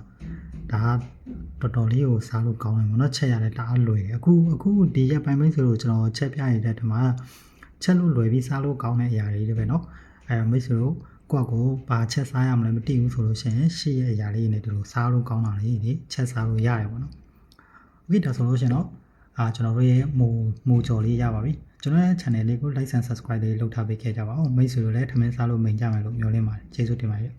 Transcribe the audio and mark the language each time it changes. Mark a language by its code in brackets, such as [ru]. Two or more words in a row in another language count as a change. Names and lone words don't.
[my] ဒါတော်တော်လေးကိုစားလို့ကောင်းတယ်ပေါ့နော်ချက်ရတယ်တအားလွယ်တယ်အခုဒီရက်ပိုင်းမိတ်ဆွေတို့ကျွန်တော်ချက်ပြရတဲ့ဒီမှာချက်လို့လွယ်ပြီးစားလို့ကောင်းတဲ့အရာတွေပဲเนาะမိတ်ဆွေတို့ကိုဘာချက်စားရမလဲမသိဘူးဆိုလို့ရှိရင်ရှေ့ရဲ့အရာလေးတွေနဲ့ဒီလိုစားလို့ကောင်းတာလေးတွေချက်စားလို့ရတယ်ပေါ့နော်โอเคဒါဆိုလို့ရှိရင်တော့ကျွန်တော်တို့ရဲ့မူကြော်လေးရပါပြီကျွန်တော်ရဲ့ channel လေးကို [en] like and subscribe [my] လေးလုပ်ထားပေးခဲ့ကြပါဦးမိတ်ဆွေတို့လည်းထမင်းစားလို့မိန်ကြမယ်လို့မျှော်လင့်ပါတယ်ကျေးဇူးတင်ပါတယ်